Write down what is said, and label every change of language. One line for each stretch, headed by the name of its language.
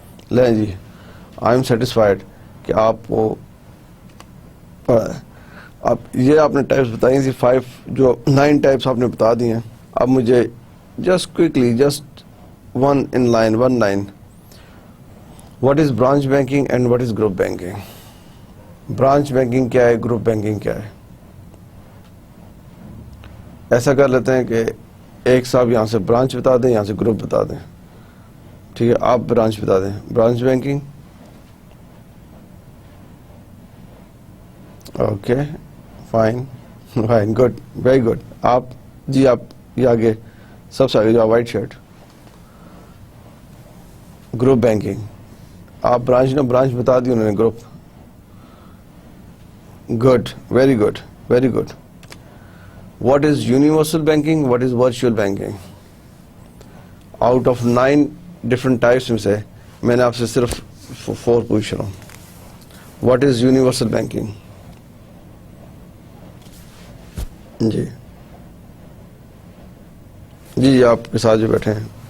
Urdu: لیں جی,
English: I am satisfied
Urdu: کہ آپ کو اب یہ آپ نے ٹائپس بتائی تھی 5, جو 9 ٹائپس آپ نے بتا دی ہیں. اب مجھے
English: Just quickly, just 1 line, what is branch banking and what is group banking?
Urdu: Branch banking کیا ہے, گروپ بینکنگ کیا ہے؟ ایسا کر لیتے ہیں کہ ایک صاحب یہاں سے برانچ بتا دیں, یہاں سے گروپ بتا دیں. ٹھیک ہے, آپ برانچ بتا دیں.
English: Branch banking, okay, fine, good, very good.
Urdu: آپ جی, آپ یہ آگے, سب سے آگے جو وائٹ شرٹ. گروپ بینکنگ, آپ برانچ بتا دی انہوں نے, group.
English: Good, very good, very good. What is universal banking, what is virtual banking? Out of 9 different types
Urdu: میں سے میں نے آپ سے صرف 4 پوچھ رہا ہوں.
English: What is universal banking?
Urdu: جی جی, آپ کے ساتھ جو بیٹھے ہیں.